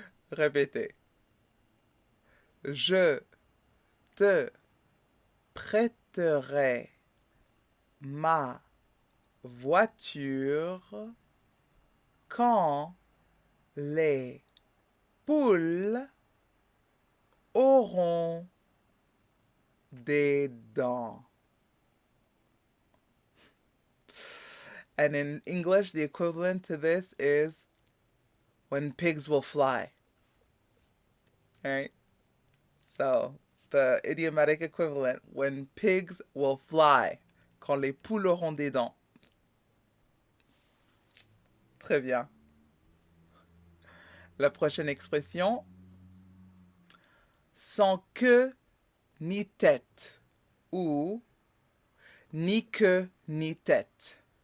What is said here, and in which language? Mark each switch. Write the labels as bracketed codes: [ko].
[fr] Répétez. Je te prêterai ma voiture quand les poules auront des dents. [en] And in English, the equivalent to this is when pigs will fly. Right? So, the idiomatic equivalent, when pigs will fly. [fr] Quand les poules auront des dents. Très bien. La prochaine expression, sans queue ni tête, ou ni queue ni tête.